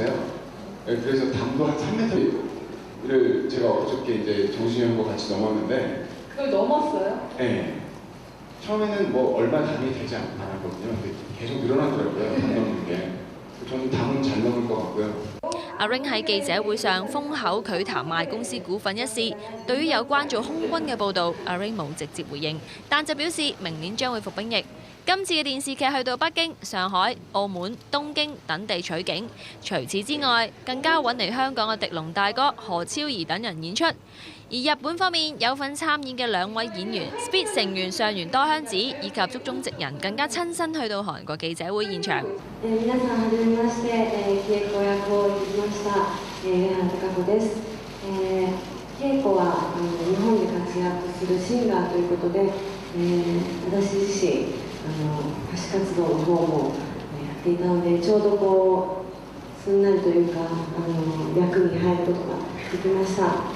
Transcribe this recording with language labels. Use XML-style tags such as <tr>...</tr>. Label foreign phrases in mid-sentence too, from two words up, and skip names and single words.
<ko>네, 그래서 담도 한 3m를 제가 어저께 이제 정신이 형과 같이 넘었는데 그걸 넘었어요? 네. 처음에는 뭐 얼마 담이 되지 않았거든요. 근데 계속 늘어나더라고요. 담 넘는 게. 저는 담은 잘 넘을 것 같고요.</ko> <yue>阿 Rain 喺記者會上封口拒談賣公司股份一事，對於有關做空軍嘅報導，阿 Rain 冇直接回應，但就表示明年將會服兵役。今次嘅電視劇去到北京、上海、澳門、東京等地取景，除此之外，更加揾嚟香港嘅狄龍大哥、何超儀等人演出。而日本方面有份參演嘅兩位演員 Speed 成員上原多香子以及足中直人更加親身去到韓國記者會現場。</yue> <ja>皆さんはじめまして、稽古役を演じました上原貴子です。稽古は日本で活躍するシンガーということで、私自身歌手活動の方もやっていたので、ちょうどこうすんなりというか役に入ることができました。</ja>